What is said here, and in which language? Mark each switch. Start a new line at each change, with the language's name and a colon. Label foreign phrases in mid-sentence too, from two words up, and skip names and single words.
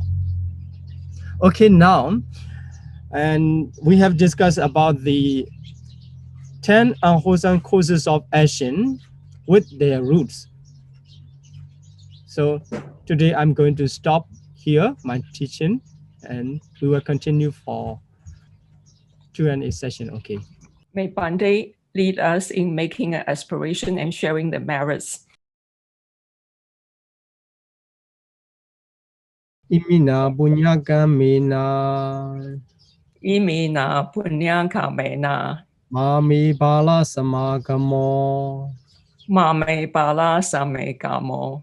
English: Okay, now, and we have discussed about the 10 unwholesome causes of action with their roots. So today I'm going to stop here my teaching, and we will continue for Q&A session. Okay. May Bande lead us in making an aspiration and sharing the merits.
Pali: Imina bunyakamena Imina punyankamena mami bala samagamo mame bala samekamo